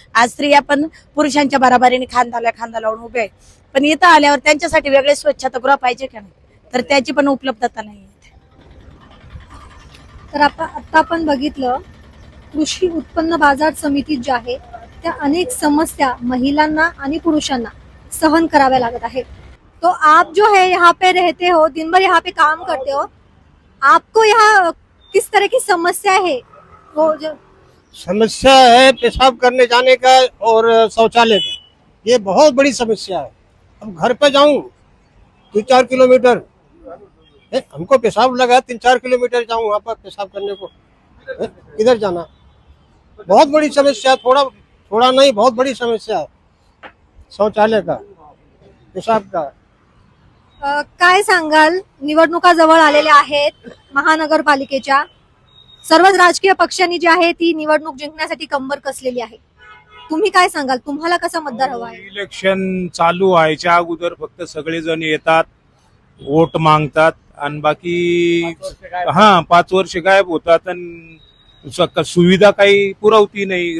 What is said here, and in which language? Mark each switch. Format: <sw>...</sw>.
<mr>आज स्त्रिया पण पुरुषांच्या बराबरीने खांद्याला खांदा लावून उभे आहेत, पण इथं आल्यावर त्यांच्यासाठी वेगळे स्वच्छतागृह पाहिजे का नाही, तर त्याची पण उपलब्धता नाही. तर आता आपण बघितलं कृषी उत्पन्न बाजार समितीत ज्या आहे त्या अनेक समस्या महिलांना आणि पुरुषांना सहन कराव्या लागत आहेत.</mr> <hi>तो आप जो है यहाँ पे रहते हो, दिन भर यहाँ पे काम करते हो, आपको यहाँ किस तरह की समस्या है? वो जो समस्या है पेशाब करने जाने का और शौचालय का, ये बहुत बड़ी समस्या है. अब घर पे जाऊं 3-4 किलोमीटर, हमको पेशाब लगा 3-4 किलोमीटर जाऊं वहां पर पेशाब करने को, किधर जाना? बहुत बड़ी समस्या, थोड़ा नहीं, बहुत बड़ी समस्या है शौचालय का, पेशाब का.</hi> <mr>काय सांगाल? निवडणुका जवळ आलेल्या आहेत महानगरपालिकेच्या. सर्वच राजकीय पक्षांनी जी आहे ती निवडणूक जिंकण्यासाठी कंबर कसलेली आहे. तुम्ही काय सांगाल? तुम्हाला कसा मतदार हवा आहे? इलेक्शन चालू व्हायच्या अगोदर फक्त सगळेजण येतात, वोट मागतात आणि बाकी 5 वर्ष गायब होतात आणि सुविधा काही पुरवती नाही.</mr>